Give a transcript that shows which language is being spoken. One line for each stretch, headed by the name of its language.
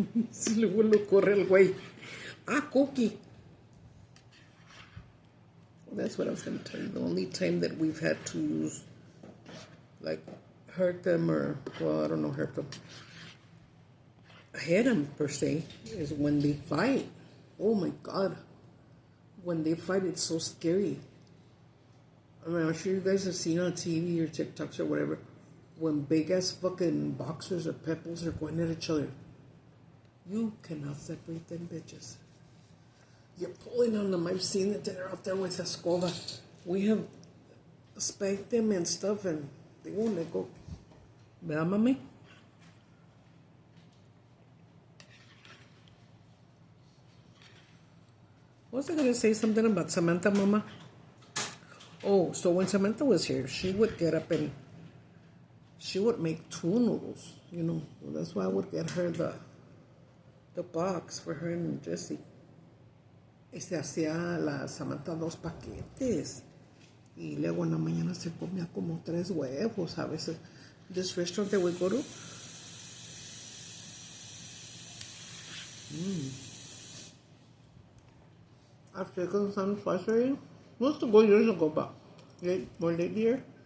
Spanish: Si luego lo corre el güey.
English: Cookie. Well, that's what I was gonna tell you. The only time that we've had to like hurt them or, well, I don't know, hurt them. Hit them per se is when they fight. Oh my God, when they fight, it's so scary. I mean, I'm sure you guys have seen on TV or TikToks or whatever when big ass fucking boxers or pepples are going at each other. You cannot separate them bitches. You're pulling on them. I've seen it. They're out there with a escoba. We have spanked them and stuff, and they won't let go.
Spanish: ¿Verdad, mami?
English: Was I going to say something about Samantha, Mama? Oh, so when Samantha was here, she would get up and she would make 2 noodles, you know. That's why I would get her the box for her and Jessie.
Spanish: Y se hacía la Samantha 2 paquetes. Y luego en la mañana se comía como 3 huevos a veces.
English: This restaurant that we go to. I've taken some twice already. Must have go years ago, but more lately.